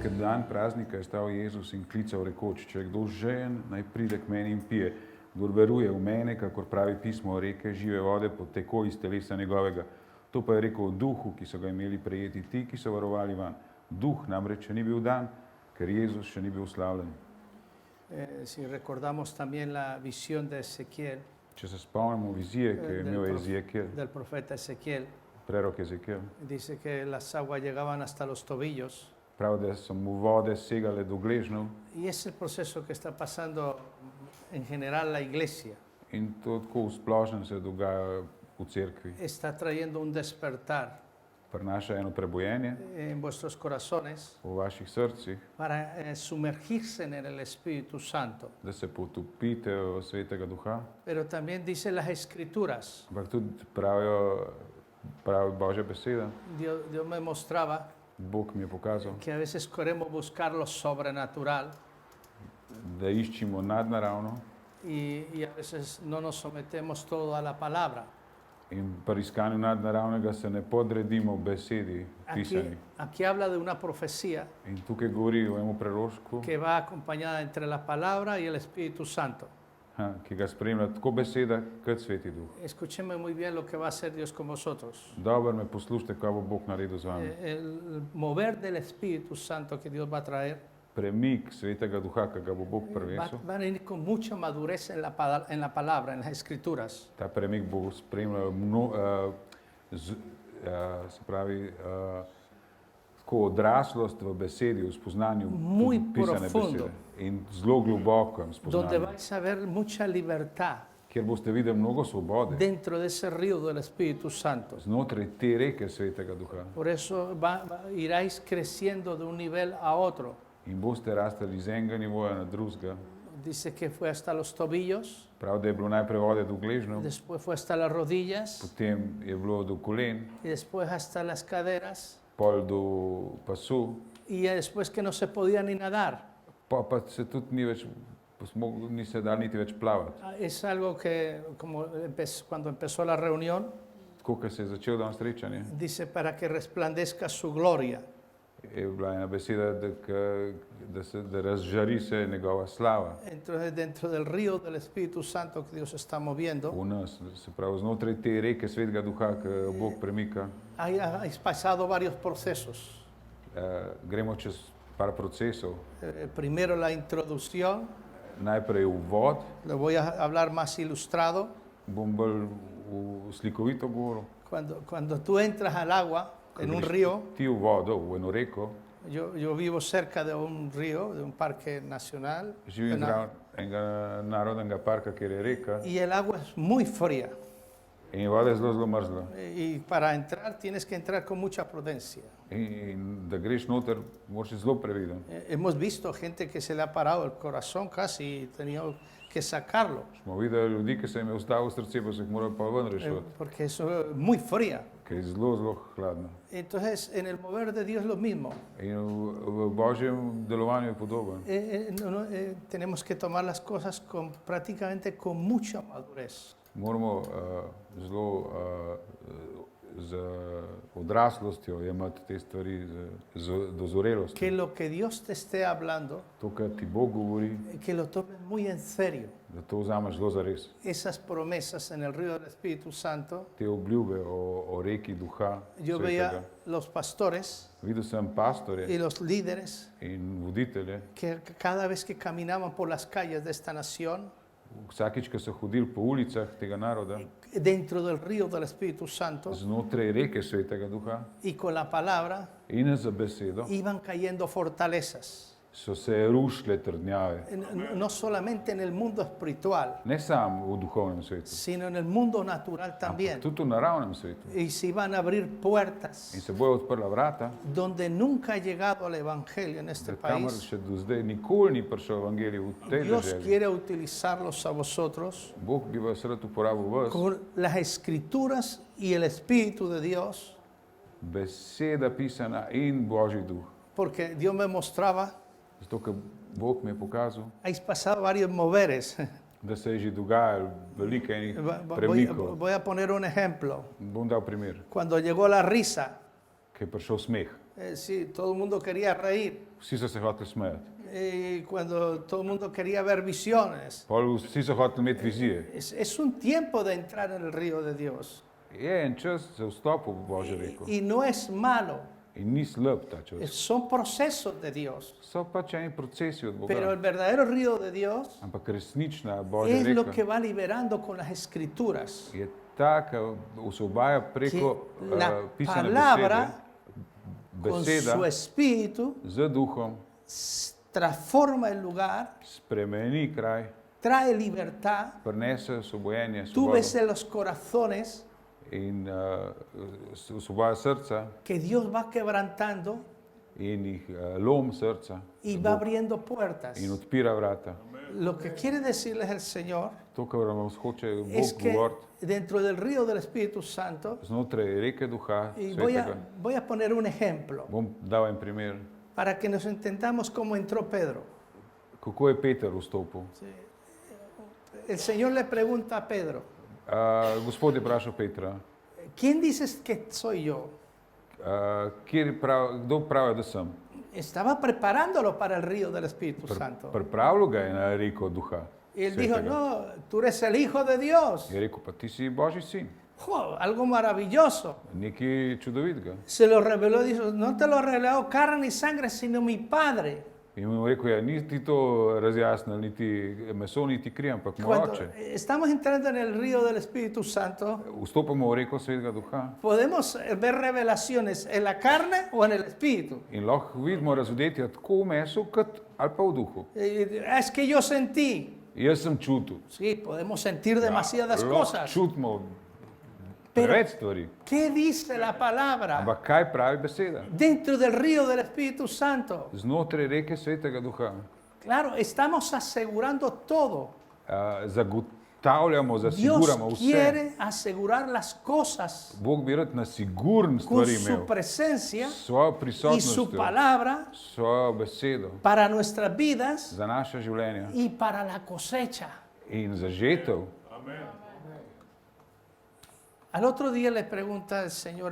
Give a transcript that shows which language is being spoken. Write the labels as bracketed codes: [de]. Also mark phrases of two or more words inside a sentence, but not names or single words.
[sl] dan praznika je stal Jezus in klical rekoč, če je kdo žejen, naj pride k meni in pije. Kdor veruje v mene, kakor pravi pismo, reke žive vode poteko iz telesa njegovega. To pa je rekel o duhu, ki so ga imeli prejeti ti, ki so varovali van. Duh namreč še ni bil dan, ker Jezus še ni bil slavljen. [es] Si recordamos también la visión de Ezequiel, [sl] Če se spomnimo vizije, ki je imel Ezekiel, [es] del profeta Ezequiel, [sl] prerok Ezekiel, [es] dice que las aguas llegaban hasta los tobillos. [sl] pravi, da so mu vode segale do gležnjev [es] Y es el proceso que está pasando en general la iglesia. [sl] in to tako v splošnem se dogaja v cerkvi. [es] Está trayendo un despertar [sl] Prinaša eno prebojenje [es] en vuestros corazones [sl] v vaših srcih, [es] para sumergirse en el Espíritu Santo. [sl] da se potopite v Svetega Duha. [es] Pero también dice las Escrituras. [sl] Ampak tudi pravi Božja beseda, [es] Dios me mostraba [sl] Bog mi je pokazal, [es] que a veces queremos buscar lo sobrenatural [sl] da iščimo nadnaravno [es] y a veces no nos sometemos todo a la palabra. [sl] in pri iskanju nadnaravnega se ne podredimo besedi pisani. [es] Aquí habla de una profecía [sl] In tukaj govori o enem prerošku, [es] que va acompañada entre la palabra y el Espíritu Santo. [sl] ki ga spremlja tako beseda kot Sveti Duh. [es] Escúcheme muy bien lo que va a hacer Dios con vosotros. [sl] Dobro me poslušajte, kaj bo Bog naredil z vami. [es] El mover del Espíritu Santo que Dios va a traer [sl] Premik Svetega Duha, ki ga bo Bog [es] va [sl] prinesel, [es] a venir con mucha madurez en la palabra, en las Escrituras. [sl] ta premik bo spremljal se pravi, tako odraslost v besedi, v spoznanju [es] Muy [sl] pisane [es] profundo. [sl] besede in zelo globoko [es] Donde [sl] spoznanju, [es] vais a ver mucha libertad [sl] kjer boste videli mnogo svobode [es] dentro de ese río del Espíritu Santo. [sl] znotraj te reke Svetega Duha [es] Por eso iráis creciendo de un nivel a otro. [sl] in boste rastali iz enega nivoja na drugega. [es] Dice que fue hasta los tobillos, [sl] Prav, da je bilo najprej vode do gležnjev, [es] después fue hasta las rodillas [sl] potem je bilo do kolen, [es] y después hasta las caderas [sl] pol do pasu, [es] y ya después que no se podía ni nadar. [sl] pa se tudi ni se dal niti več plavati. [es] Es algo que como cuando empezó la reunión, [sl] Tako, ko se je začel dan srečanje, [es] dice para que resplandezca su gloria. [sl] je bila ena beseda, da razžari se njegova slava [es] Entonces dentro del río del Espíritu Santo que Dios está moviendo, [sl] v nas, se pravi znotraj te reke Svetega Duha, ki jo Bog premika. [es] habéis pasado varios procesos. [sl] Gremo čez par procesov. [es] Primero la introducción, [sl] Najprej uvod, [es] lo voy a hablar más ilustrado. [sl] bom bolj slikovito govoril. [es] Cuando tú entras al agua [sl] Ko [es] en un [sl] greš [es] río, [sl] ti v vodo, v eno reko, [es] yo vivo cerca de un río, de un parque nacional, [sl] živim zraven enega narodnega parka, kjer je reka [es] y el agua es muy fría. [sl] in je voda zelo, zelo mrzla. [es] Y para entrar tienes que entrar con mucha prudencia. [sl] In da greš noter, moraš biti zelo previden. [es] Hemos visto gente que se le ha parado el corazón casi y tenido que sacarlo, [sl] Smo videli ljudi, ki se jim je ustavilo srce, pa so jih morali pa ven rešiti, [es] porque eso es muy fría. [sl] ker je zelo, zelo hladno. [es] Entonces, en el mover de Dios lo mismo. [sl] In v Božjem delovanju je podoben. [es] Tenemos que tomar las cosas prácticamente con mucha madurez. [sl] Moramo zelo z odraslostjo jemati te stvari, z dozorelostjo. [es] Que lo que Dios te esté hablando, [sl] To, kar ti Bog govori, [es] que lo tomes muy en serio. [sl] da to vzameš zelo zares. [es] Esas promesas en el río del Espíritu Santo, [sl] Te obljube o reki Duha [es] yo [sl] Svetega. [es] veía los pastores [sl] Videl sem pastore [es] y los líderes [sl] in voditelje, [es] que cada vez que caminaban por las calles de esta nación, [sl] vsakič, ko so hodili po ulicah tega naroda, [es] dentro del río del Espíritu Santo [sl] znotraj reke Svetega Duha [es] y con la palabra, [sl] in za besedo, [es] iban cayendo fortalezas. [sl] so se rušile trdnjave. [es] No solamente en el mundo espiritual, [sl] Ne samo v duhovnem svetu, [es] sino en el mundo natural [sl] ampak [es] también. [sl] tudi v naravnem svetu. [es] Y se iban a abrir [sl] In [es] puertas [sl] se bojo odprla vrata, [es] donde nunca ha llegado el Evangelio en este [sl] kamor [es] país. [sl] še do zdaj nikoli ni prišel evangelij v tej [es] Dios [sl] deželi. [es] quiere utilizarlos a vosotros [sl] Bog bi vas rad uporabil vas, [es] con las escrituras y el Espíritu de Dios, [sl] beseda pisana in Božji duh. [es] porque Dios me mostraba, [sl] Zato, ker Bog mi je pokazal, [es] habéis pasado varios moveres. [sl] da se je že dogajalo veliko enih [es] Voy, [sl] premikov. [es] voy a poner un ejemplo. [sl] Bom dal primer, [es] Cuando llegó la risa, [sl] ki je prišel smeh. [es] Sí, todo el mundo quería reír. [sl] Vsi so se hoteli smejati. [es] Y cuando todo el mundo quería ver visiones. [sl] Pol vsi so hoteli imeti vizije. [es] Es un tiempo de entrar en el río de Dios. [sl] Je en čas za vstop v Božjo reko. [es] Y no es malo. [sl] In ni slab ta čas. [es] Son procesos de Dios. [sl] So pač eni procesi od [es] Pero el [sl] Boga. [es] verdadero río de Dios [sl] Ampak resnična Božja [es] es lo que [sl] reka [es] va liberando con las escrituras. [sl] je ta, ki osvobaja preko [es] Que la [sl] pisane [es] palabra, con [sl] beseda [es] su espíritu, [sl] z duhom [es] transforma el lugar, [sl] spremeni kraj, [es] trae libertad. [sl] prinese osvobojenje, [es] Tú ves [sl] svobodo [es] en los corazones [sl] in osvobaja srca [es] que Dios va quebrantando [sl] in jih lom srca [es] y va abriendo puertas. [sl] in odpira vrata. [es] Lo que quiere decirles el Señor [sl] To, kar vam hoče [es] es [sl] Bog [es] que [sl] govoriti, [es] dentro del río del Espíritu Santo, [sl] znotraj reke duha [es] y [sl] svetega, [es] voy a poner un ejemplo [sl] bom dal en primer, [es] para que nos entendamos cómo entró Pedro. [sl] kako je Peter vstopil. [es] El Señor le pregunta a Pedro, [sl] Gospod je vprašal Petra, [es] ¿quién dices que soy yo? [sl] kdo pravi, da sem? [es] Estaba preparándolo para el río del Espíritu Santo. [sl] Pripravljal ga je na reko duha. [es] Y él dijo, [sl] svetega. [es] no, tú eres el Hijo de Dios. [sl] Je rekel, pa ti si Božji sin, ¡Jo! [es] Algo maravilloso. [sl] nekaj čudovitega. [es] Se lo reveló, dijo, no te lo ha revelado carne ni sangre, sino mi Padre. [sl] In mu je rekel, ja, ni ti to razjasnil, niti meso, niti kri, ampak moj [es] Cuando [sl] oče. [es] estamos entrando en el río del Espíritu Santo, [sl] Vstopamo v reko svetega duha [es] podemos ver revelaciones en la carne o en el Espíritu. [sl] in lahko vidimo razodetja tako v mesu, kot ali pa v duhu. [es] Es que yo sentí. [sl] Jaz sem čutil. [es] Sí, podemos sentir demasiadas [sl] Lahko [es] cosas. [sl] čutimo [es] Pero- [sl] preveč stvari. [es] ¿Qué dice la palabra? [sl] Ampak kaj pravi beseda? [es] Dentro del río del Espíritu Santo. [sl] Znotraj reke svetega duha [es] Claro, estamos asegurando todo. [sl] zagotavljamo, [es] Dios [sl] zasiguramo vse. [es] quiere asegurar las cosas [sl] Bog bi rad na sigurn [es] con [sl] stvari [es] su [sl] imel. [es] presencia [sl] S svojo [es] y su [sl] prisotnostjo, [es] palabra [sl] s svojo besedo [es] para nuestras vidas [sl] za naše življenje [es] y para la cosecha. [sl] in za žetev. [es] Al otro día le pregunta el Señor a